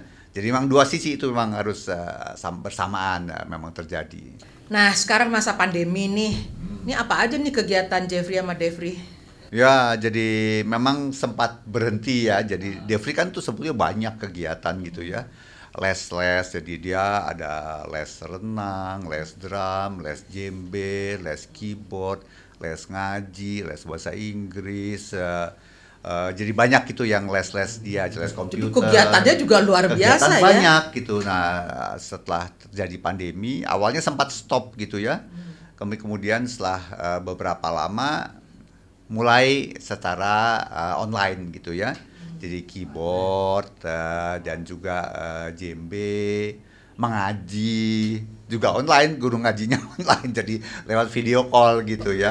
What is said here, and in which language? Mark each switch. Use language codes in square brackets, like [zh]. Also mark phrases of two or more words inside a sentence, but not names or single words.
[id] Jadi memang dua sisi itu memang harus bersamaan memang terjadi. Nah sekarang masa pandemi nih, ini apa aja nih kegiatan Jeffrey sama Devri? Ya, jadi memang sempat berhenti ya. Jadi Devri kan tuh sebetulnya banyak kegiatan gitu ya. Les-les, jadi dia ada les renang, les drum, les djembe, les keyboard, les ngaji, les bahasa Inggris. Jadi banyak gitu yang les-les dia, les komputer. Jadi kegiatannya juga luar biasa ya. Banyak gitu. Nah, setelah terjadi pandemi, awalnya sempat stop gitu ya. Kemudian setelah beberapa lama mulai secara online gitu ya. Jadi keyboard dan juga djembe, mengaji juga online, guru ngajinya online, jadi lewat [en] video call [id] gitu ya.